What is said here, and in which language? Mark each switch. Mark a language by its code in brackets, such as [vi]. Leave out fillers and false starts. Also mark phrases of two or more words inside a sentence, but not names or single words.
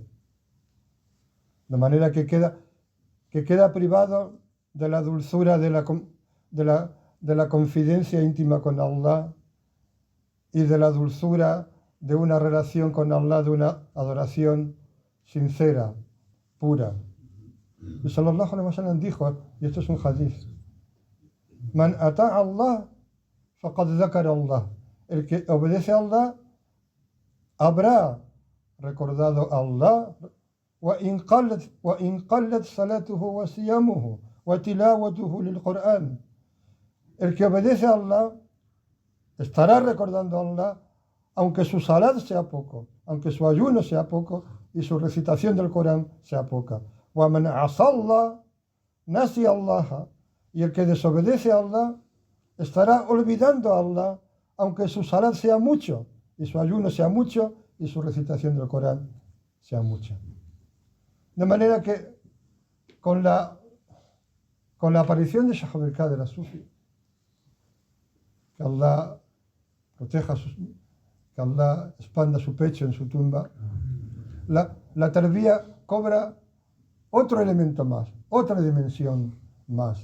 [es] De manera que queda privado de la dulzura de la confidencia íntima con Allah y de la dulzura de una relación con Allah, de una adoración sincera, pura. Y [ar] صلى الله عليه وسلم [es] dijo, y esto es un hadith, [ar] من أطاع الله فقد ذكر الله. [es] El que obedece a Allah habrá recordado a Allah, [ar] وإن قلت صلاته وصيامه وتلاوته للقرآن. [es] El que obedece a Allah estará recordando a Allah, aunque su salat sea poco, aunque su ayuno sea poco y su recitación del Corán sea poca. [ar] وَمَنْ عَصَى اللَّهَ نَسِيَ اللَّهَ. [es] Y el que desobedece a Allah estará olvidando a Allah, aunque su salat sea mucho y su ayuno sea mucho y su recitación del Corán sea mucha. De manera que con la aparición de Shah Abdul Qadir al-Sufi, que Allah proteja, que Allah expanda su pecho en su tumba, la tarbía cobra otro elemento más, otra dimensión más.